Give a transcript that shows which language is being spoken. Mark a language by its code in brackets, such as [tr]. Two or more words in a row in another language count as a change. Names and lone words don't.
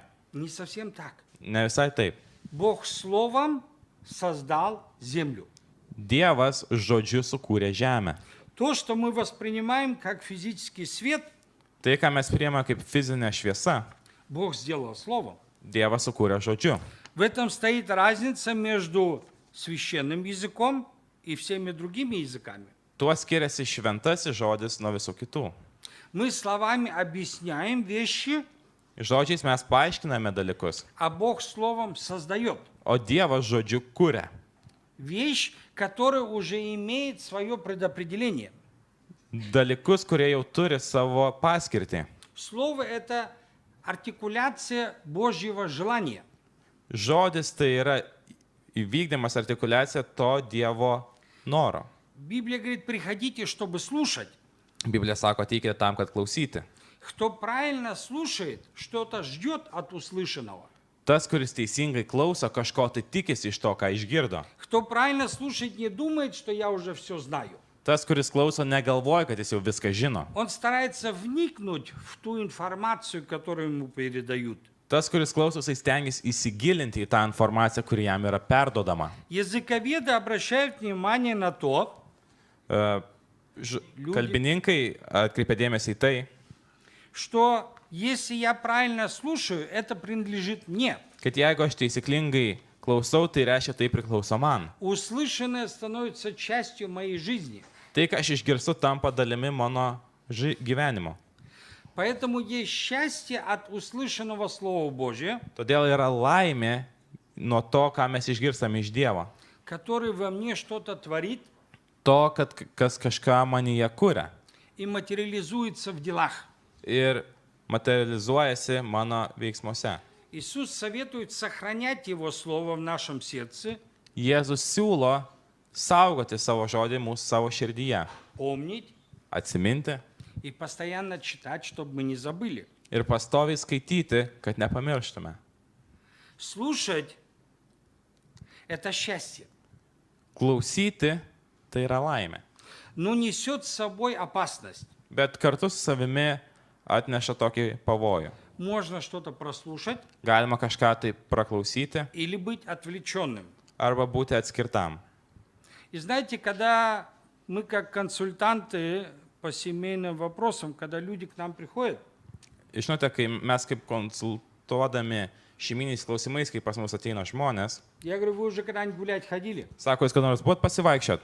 [ru] Не совсем так. [lt] Ne visai taip. [ru] Бог словом создал землю. [lt] Dievas žodžiu sukūrė žemę. [ru] То, что мы воспринимаем как физический свет, [lt] Tai, ką mes priėmame kaip fizinė šviesa, [ru] Бог сделал словом. [lt] Dievas sukūrė žodžiu. [ru] В этом стоит разница между священным языком и всеми другими языками. [lt] Tuo skiriasi šventasis žodis nuo visų kitų. [ru] Мы словами объясняем вещи, [lt] Žodžiais mes paaiškiname dalykus, [ru] а Бог словом создает. [lt] o Dievas žodžiu kuria. [ru] Вещь, которая уже имеет свое предопределение. [lt] Dalykus, kurie jau turi savo paskirtį. [ru] Слово – это артикуляция Божьего желания. [lt] Žodis tai yra įvykdymas, artikuliacija to Dievo noro. [ru] Библия говорит, приходите, чтобы слушать. [lt] Biblija sako, ateikite tam, kad klausyti. [ru] Кто правильно слушает, что-то ждет от услышанного. [lt] Tas, kuris teisingai klauso, kažko tai tikisi iš to, ką išgirdo. [ru] Кто правильно слушает, не думает, что я уже все знаю. [lt] Tas, kuris klauso, negalvoja, kad jis jau viską žino. [ru] Он старается вникнуть в ту информацию, которую ему передают. [lt] Tas, kuris klauso, jis stengiasi įsigilinti į tą informaciją, kuri jam yra perdodama. [ru] Языковеды обращают внимание на то, [lt] Kalbininkai atkreipia dėmesį į tai, [ru] что если я правильно слушаю, это принадлежит мне. [lt] kad jeigu aš taisyklingai klausau, tai reiškia, tai priklauso man. [ru] Услышанное становится частью моей жизни. [lt] Tai, ką aš išgirstu, tampa dalimi mano gyvenimo. [ru] Поэтому есть счастье от услышанного Слова Божия, [lt] Todėl yra laimė nuo to, ką mes išgirstame iš Dievo. [ru] который во мне что-то творит [lt] To, kad kas kažką manyje kuria [ru] и материализуется в делах. [lt] ir materializuojasi mano veiksmuose. [ru] Иисус советует сохранять Его Слово в нашем сердце, [lt] Jėzus siūlo saugoti savo žodį mūsų savo širdyje, [ru] помнить [lt] atsiminti [ru] и постоянно читать, чтобы мы не забыли. [lt] ir pastoviai skaityti, kad nepamirštume. [ru] Слушать – это счастье, [lt] Klausyti tai yra laimė, [ru] но несет с собой опасность. [lt] bet kartu su savimi atneša tokį pavojų. [ru] Можно что-то прослушать [lt] Galima kažką tai praklausyti [ru] или быть отвлеченным. [lt] arba būti atskirtam. [ru] И знаете, когда мы как консультанты по семейным вопросам, когда люди к нам приходят, [lt] Žinote, kai mes kaip konsultuodami šeiminiais klausimais, kai pas mus ateina žmonės, [ru] я говорю, вы уже когда-нибудь гулять ходили? [lt] sako, jūs kada nors buvot pasivaikščiot?